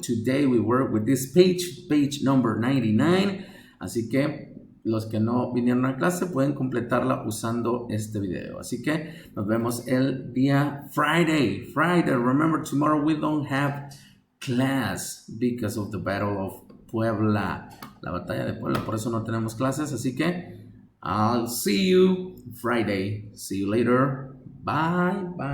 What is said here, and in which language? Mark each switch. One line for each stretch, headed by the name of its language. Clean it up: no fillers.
English: Today we work with this page number 99,
Spanish: así que los que no vinieron a clase pueden completarla usando este video. Así que nos vemos el día Friday.
English: Remember, tomorrow we don't have class because of the Battle of Puebla.
Spanish: La batalla de Puebla, por eso no tenemos clases. Así que
English: I'll see you Friday. See you later. Bye.